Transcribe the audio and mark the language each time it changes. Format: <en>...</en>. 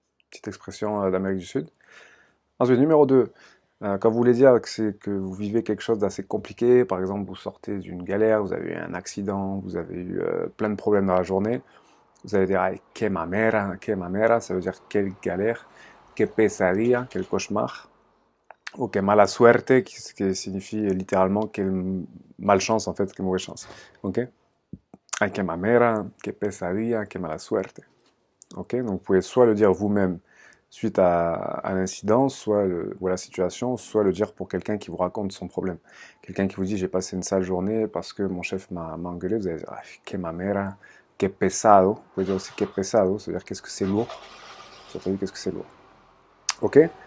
<fr>Petite expression d'Amérique du Sud. Ensuite, numéro 2, quand vous voulez dire que vous vivez quelque chose d'assez compliqué, par exemple, vous sortez d'une galère, vous avez eu un accident, vous avez eu plein de problèmes dans la journée, vous allez dire,</fr> <es>ay, que mamera,</es> <fr>ça veut dire quelle galère,</fr> <es>que pesadilla,</es> <fr>quel cauchemar, ou</fr> <es>que mala suerte,</es> <fr>qui signifie littéralement quelle malchance, en fait, quelle mauvaise chance. Ok?</fr> <es>Ay, que mamera, que pesadilla, que mala suerte.</es> <fr>Ok, donc vous pouvez soit le dire vous-même suite à l'incident, ou à la situation, soit le dire pour quelqu'un qui vous raconte son problème. Quelqu'un qui vous dit j'ai passé une sale journée parce que mon chef m'a engueulé, vous allez dire</fr> <es>ah, que mamera, que pesado.</es> <fr>Vous pouvez dire aussi</fr> <es>que pesado,</es> <fr>c'est-à-dire qu'est-ce que c'est lourd. Surtout qu'est-ce que c'est lourd. Ok.</fr>